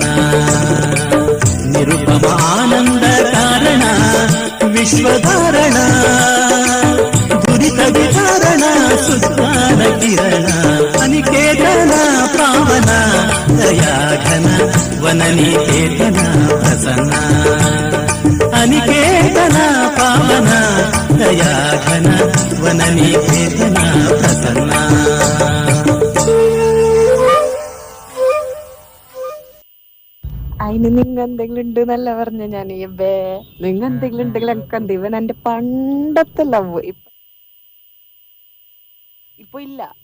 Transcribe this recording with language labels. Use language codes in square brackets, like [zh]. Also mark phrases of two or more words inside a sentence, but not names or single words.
[kn] ನಿರುಪಮ ಆನಂದ ಕಾರಣ ವಿಶ್ವಧಾರಣ, ದುರಿತ ವಿಚಾರಣ ಸುಜ್ಞಾನ ಕಿರಣ. ಅನಿಕೇತನ ಪಾವನ ದಯಾಘನ ವನನಿಕೇತನ ಪ್ರಸನ್ನ. ಅನಿಕೇತನ ಪಾವನ ದಯಾಘನ ವನನಿಕೇತನ ಪ್ರಸನ್ನ. [ml] അതിന് നിങ്ങ എന്തെങ്കിലും ഉണ്ട് എന്നല്ല പറഞ്ഞ ഞാൻ. നിങ്ങ എന്തെങ്കിലും ഉണ്ടെങ്കിൽ എനിക്ക് ഇവൻ എന്റെ പണ്ടത്തെ ലവ് ഇപ്പൊ ഇല്ല.